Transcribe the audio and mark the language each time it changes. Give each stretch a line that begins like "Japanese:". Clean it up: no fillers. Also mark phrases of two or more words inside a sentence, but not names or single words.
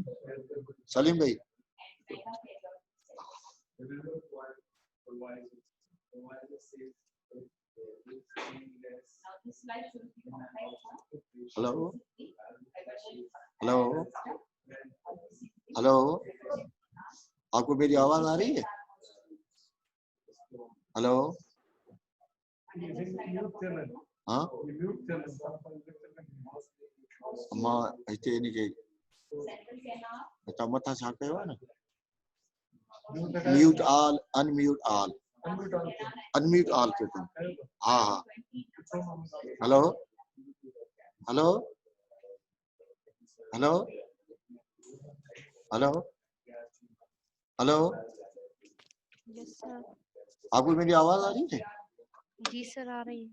English: Salim bhai? Hello? Hello? Hello?
Hindi: आपको मेरी आवाज आ रही है? हेलो? हाँ?
Sindhi: मां हिते इन खे हितां मथां छा कयो आहे न?
English: mute all, unmute all, unmute all
Sindhi: कयो अथऊं। हा हा।
English: Hello? Hello? Hello? Hello? हेलो? Yes sir.
Hindi: आपको मेरी आवाज आ रही है? जी सर आ रही है।